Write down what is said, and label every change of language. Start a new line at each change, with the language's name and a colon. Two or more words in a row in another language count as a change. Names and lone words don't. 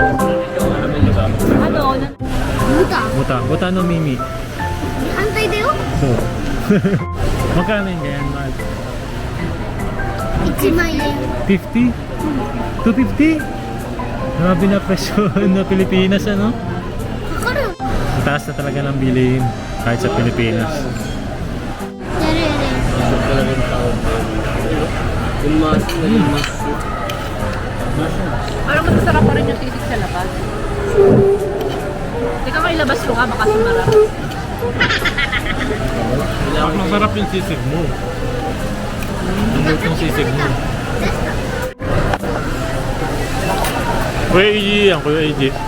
Filipino: Ano?
Japanese: 豚の耳. 反対だよ。
Filipino: So. Magkano yun ganyan, Mahal?
Japanese: 1 万円。
Filipino: 50? 250? Grabe na presyo na Pilipinas, ano?
Japanese: かかる。
Filipino: Ang taas na talaga ng bilihin kahit sa Pilipinas.
Japanese: やるやる。
Filipino: Parang mas masarap pa rin yung sisig sa labas. Teka ko ilabas ko nga, baka sumarap. Masarap yung sisig mo. Ang ganda yung sisig mo. Kuya AJ yan, Kuya AJ.